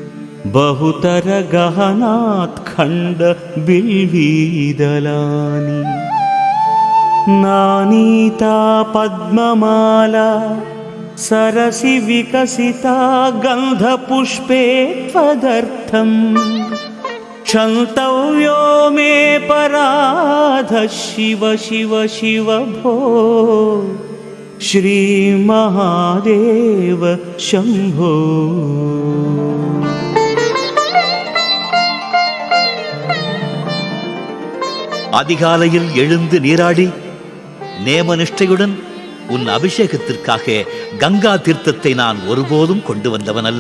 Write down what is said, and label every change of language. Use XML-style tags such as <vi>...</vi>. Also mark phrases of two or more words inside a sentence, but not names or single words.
<sa>बहुतरगहनात्खण्डबिल्वीदलानि नानीता पद्ममाला सरसि विकसिता गन्धपुष्पे त्वदर्थम् क्षन्तव्यो मे पराधः शिव शिव शिव भो श्रीमहादेव शम्भो।</sa> <ta>அதிகாலையில் எழுந்து நீராடி நேமனிஷ்டையுடன் உன் அபிஷேகத்திற்காக கங்கா தீர்த்தத்தை நான் ஒருபோதும் கொண்டு வந்தவன் அல்ல.</ta>